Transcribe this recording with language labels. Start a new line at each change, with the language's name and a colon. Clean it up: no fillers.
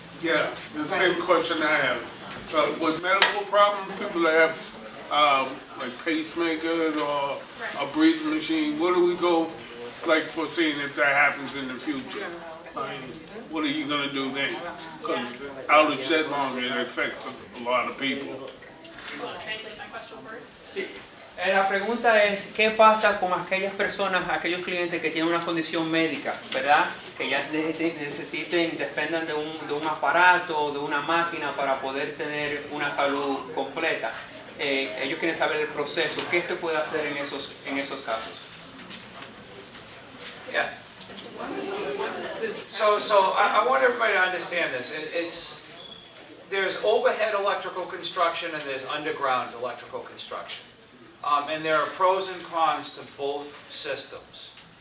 English: yeah, the same question I have. With medical problems, people that have like pacemakers or a breathing machine, where do we go, like foreseeing if that happens in the future? I mean, what are you gonna do then? Because outage that long, it affects a lot of people. You want to translate my question first?
Spanish: Sí. La pregunta es, ¿qué pasa con aquellas personas, aquellos clientes que tienen una condición médica, ¿verdad? Que ya dependan de un aparato, de una máquina para poder tener una salud completa. Ellos quieren saber el proceso, ¿qué se puede hacer en esos casos?
English: Yeah. So I want everybody to understand this. There's overhead electrical construction and there's underground electrical construction. And there are pros and cons to both systems.